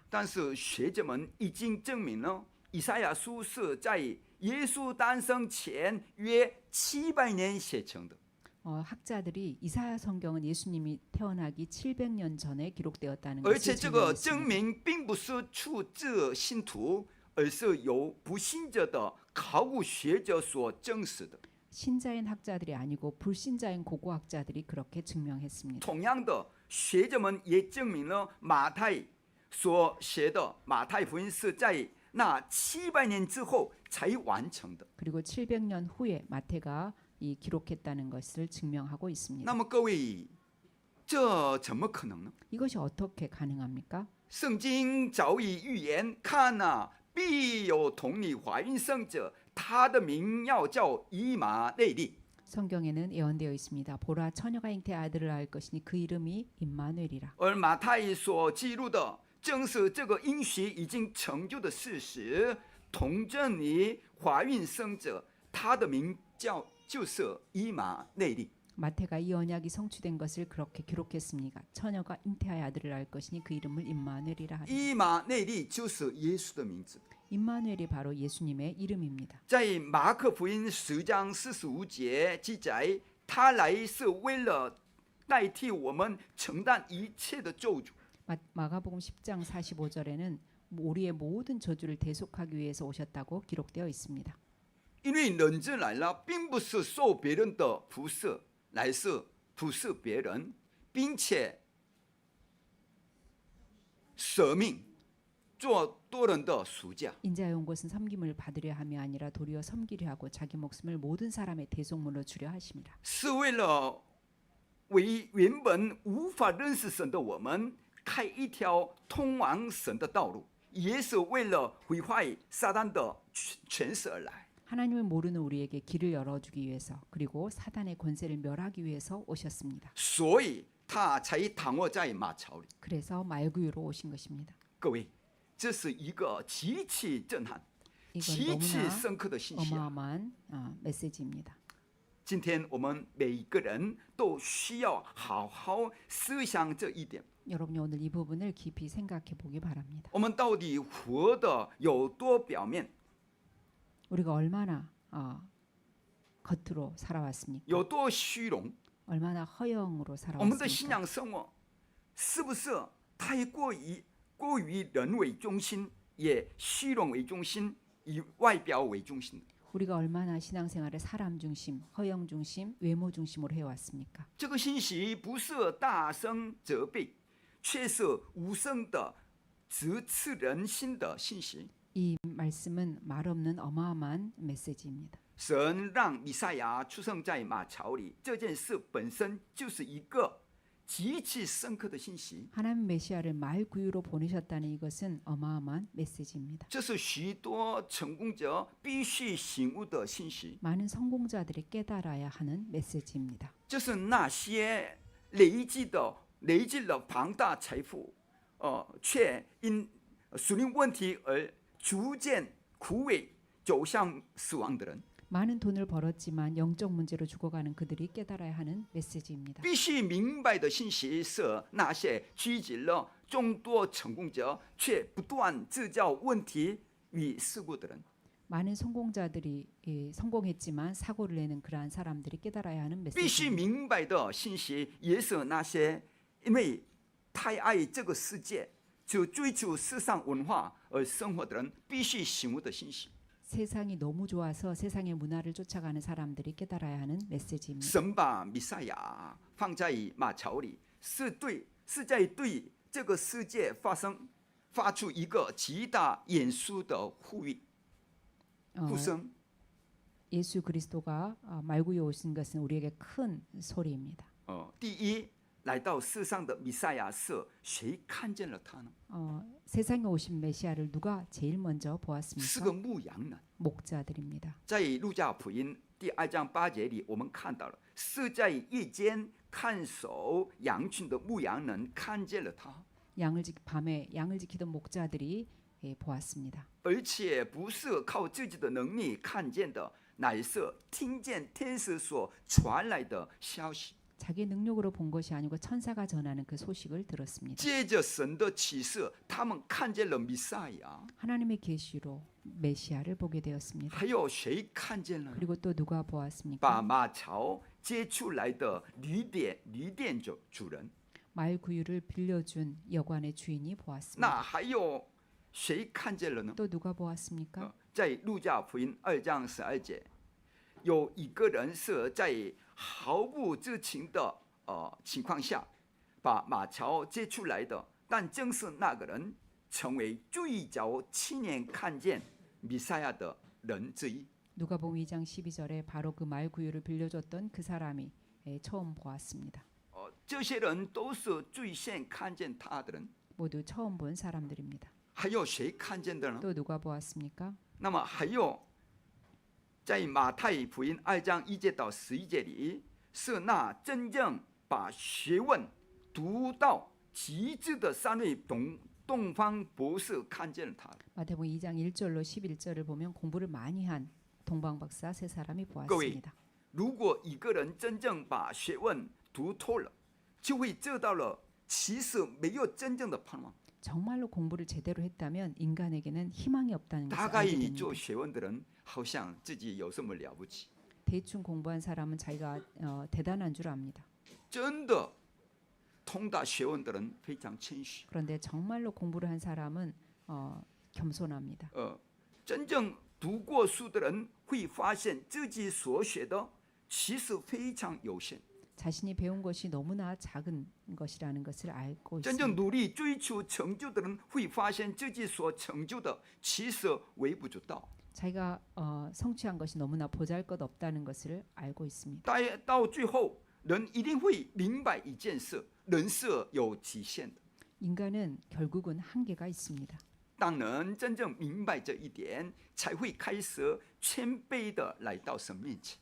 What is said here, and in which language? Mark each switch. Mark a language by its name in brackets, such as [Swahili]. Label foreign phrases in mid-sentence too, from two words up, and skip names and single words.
[Chinese] 但是学者们已经证明了，以赛亚书是在耶稣诞生前约700年写成的。 [Korean] 학자들이 이사야 성경은 예수님이 태어나기 700년 전에 기록되었다는 [Chinese] 而且 [Korean] 것을 [Chinese] 这个证 [Korean] 증명했습니다. [Chinese] 明并不是出自信徒，而是由不信者的考古学者所证实的。 [Korean] 신자인 학자들이 아니고 불신자인 고고학자들이 그렇게 증명했습니다. [Chinese] 同样的，学者们也证明了马太所写的马太福音是在那700年之后才完成的。 [Korean] 그리고 700년 후에 마태가 이 기록했다는 것을 증명하고 있습니다. [Chinese] 那么各位，这怎么可能呢？ [Korean] 이것이 어떻게 가능합니까? [Chinese] 圣经早已预言，看啊，必有童女怀孕生者，他的名要叫以马内利。 [Korean] 성경에는 예언되어 있습니다. 보라 처녀가 잉태 아들을 낳을 것이니 그 이름이 임마누엘이라. [Chinese] 而马太所记录的正是这个应许已经成就的事实。童贞女怀孕生者，他的名就是以马内利。 [Korean] 마태가 이 언약이 성취된 것을 그렇게 기록했습니다. 처녀가 잉태하여 아들을 낳을 것이니 그 이름을 임마누엘이라 하리라. [Chinese] 以马内利就是耶稣的名字。 [Korean] 임마누엘이 바로 예수님의 이름입니다. [Chinese] 在马可福音10章45节记载，他来是为了代替我们承担一切的咒诅。 [Korean] 마가복음 10장 45절에는 우리의 모든 저주를 대속하기 위해서 오셨다고 기록되어 있습니다. [Chinese] 因为人子来了，并不是受别人的服侍，乃是服侍别人，并且舍命做多人的赎价。 [Korean] 인자에 온 것은 섬김을 받으려 함이 아니라 도리어 섬기려 하고 자기 목숨을 모든 사람의 대속물로 주려 하심이라. [Chinese] 是为了为原本无法认识神的我们开一条通往神的道路，也是为了毁坏撒旦的权势而来。 [Korean] 하나님을 모르는 우리에게 길을 열어주기 위해서 그리고 사단의 권세를 멸하기 위해서 오셨습니다. [Chinese] 所以他才躺卧在马槽里。 [Korean] 그래서 말구유로 오신 것입니다. [Chinese] 各位，这是一个极其震撼、 [Korean] 이건 [Chinese] 极其 [Korean] 너무나 [Chinese] 深刻的信息。 [Korean] 어마어마한 메시지입니다. [Chinese] 今天我们每一个人都需要好好思想这一点。 [Korean] 여러분이 오늘 이 부분을 깊이 생각해 보기 바랍니다. [Chinese] 我们到底活得有多表面， [Korean] 우리가 얼마나 겉으로 살아왔습니까? [Chinese] 有多虚荣？ [Korean] 얼마나 허영으로 [Chinese] 我们的信 [Korean] 살아왔습니까? [Chinese] 仰生活是不是太过于人为中心，也虚荣为中心，以外表为中心？ [Korean] 우리가 얼마나 신앙생활을 사람 중심, 허영 중심, 외모 중심으로 해왔습니까? [Chinese] 这个信息不是大声责备，却是无声的直刺人心的信息。 [Korean] 이 말씀은 말없는 어마어마한 메시지입니다. [Chinese] 神让弥赛亚出生在马槽里，这件事本身就是一个极其深刻的信息。 [Korean] 하나님 메시아를 말구유로 보내셨다는 이것은 어마어마한 메시지입니다. [Chinese] 这是许多成功者必须醒悟的信息。 [Korean] 많은 성공자들이 깨달아야 하는 메시지입니다. [Chinese] 这是那些累积了庞大财富，却因属灵问题而逐渐枯萎，走向死亡的人。 [Korean] 많은 돈을 벌었지만 영적 문제로 죽어가는 그들이 깨달아야 하는 메시지입니다. [Chinese] 必须明白的信息是，那些聚集了众多成功者，却不断制造问题与事故的人。 [Korean] 많은 성공자들이 성공했지만 사고를 내는 그러한 사람들이 깨달아야 하는 [Chinese] 必须 [Korean] 메시지입니다. [Chinese] 明白的信息也是那些因为太爱这个世界，就追求世上文化而生活的人必须醒悟的信息。 [Korean] 세상이 너무 좋아서 세상의 문화를 쫓아가는 사람들이 깨달아야 하는 메시지입니다. [Chinese] 神把弥赛亚放在马槽里，是在对这个世界发出一个极大严肃的呼声。 [Korean] 예수 그리스도가 말구유에 오신 것은 우리에게 큰 소리입니다. [Chinese] 第一，来到世上的弥赛亚是谁看见了他呢？ [Korean] 세상에 오신 메시아를 누가 제일 먼저 [Chinese] 是个 [Korean] 보았습니까? [Chinese] 牧羊人。 [Korean] 목자들입니다. [Chinese] 在路加福音第2章8节里，我们看到了是在夜间看守羊群的牧羊人看见了他， [Korean] 밤에 양을 지키던 목자들이 보았습니다. [Chinese] 而且不是靠自己的能力看见的，乃是听见天使所传来的消息。 [Korean] 자기 능력으로 본 것이 아니고 천사가 전하는 그 소식을 들었습니다. [Chinese] 借着神的启示，他们看见了弥赛亚。 [Korean] 하나님의 계시로 메시아를 보게 되었습니다. [Chinese] 还有谁看见了？ [Korean] 그리고 또 누가 [Chinese] 把 [Korean] 보았습니까? [Chinese] 马槽接出来的旅店主人。 [Korean] 말구유를 빌려준 여관의 주인이 보았습니다. [Chinese] 那还有谁看见了呢？ [Korean] 또 누가 보았습니까? [Chinese] 在路加福音2章12节，有一个人是在毫不知情的情况下把马槽接出来的，但正是那个人成为最早亲眼看见弥赛亚的人之一。 [Korean] 누가복음 2장 12절에 바로 그 말구유를 빌려줬던 그 사람이 처음 보았습니다. [Chinese] 这些人都是最先看见他的人。 [Korean] 모두 처음 본 사람들입니다. [Chinese] 还有谁看见的呢？ [Korean] 또 누가 보았습니까? [Chinese] 那么还有，在马太福音2章1节到11节里，是那真正把学问读到极致的三位东方博士看见了他。 [Korean] 마태복음 2장 1절로 11절을 보면 공부를 많이 한 동방 박사 세 사람이 [Chinese] 各位， [Korean] 보았습니다. [Chinese] 如果一个人真正把学问读透了，就会知道了，其实没有真正的盼望。 [Korean] 정말로 공부를 제대로 했다면 인간에게는 희망이 없다는 것을 [Chinese] 大概 [Korean] 알게 됩니다. [Chinese] 做学问的人，好像自己有什么了不起。 [Korean] 대충 공부한 사람은 자기가 대단한 줄 압니다. [Chinese] 真的通达学问的人非常谦虚。 [Korean] 그런데 정말로 공부를 한 사람은 겸손합니다. [Chinese] 真正读过书的人会发现自己所学的其实非常有限。 [Korean] 자신이 배운 것이 너무나 작은 것이라는 것을 알고 [Chinese] 真正 [Korean] 있습니다. [Chinese] 努力追求成就的人会发现自己所成就的其实微不足道。 [Korean] 자기가 성취한 것이 너무나 보잘것없다는 것을 알고 있습니다. [Chinese] 到最后，人一定会明白一件事：人是有极限的。 [Korean] 인간은 결국은 한계가 있습니다. [Chinese] 当人真正明白这一点，才会开始谦卑的来到神面前。